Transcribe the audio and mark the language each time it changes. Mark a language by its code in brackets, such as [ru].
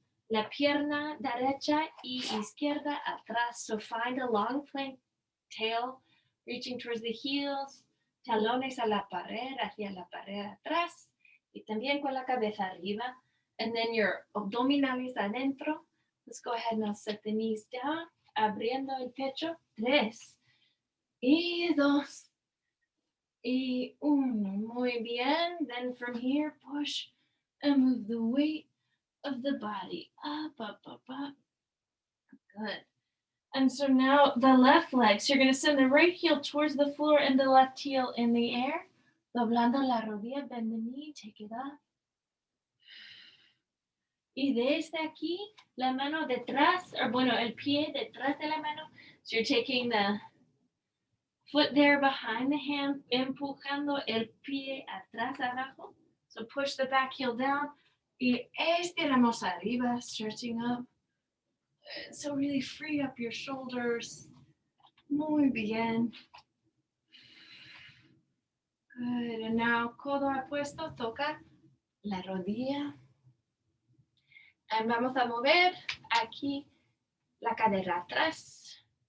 [es] La pierna derecha y izquierda atrás. [en] So find a long plank tail reaching towards the heels. [es] Talones a la pared, hacia la pared atrás. Y también con la cabeza arriba. [en] And then your [es] abdominales adentro. [en] Let's go ahead and now set the knees down. [es] Abriendo el pecho. 3. Y 2. Y 1. Muy bien. [en] Then from here, push and move the weight of the body up, up, up, up. Good. And so now the left leg. So you're going to send the right heel towards the floor and the left heel in the air. [es] Doblando la rodilla, [en] bend the knee, take it up. [es] Y desde aquí, la mano detrás, or bueno, el pie detrás de la mano. [en] So you're taking the foot there behind the hand, [es] empujando el pie atrás, abajo. [en] So push the back heel down. [es] Y estiramos arriba, [en] stretching up. So really free up your shoulders. [es] Muy bien. [en] Good. And now, [es] codo apuesto, toca la rodilla. And vamos a mover aquí la cadera atrás.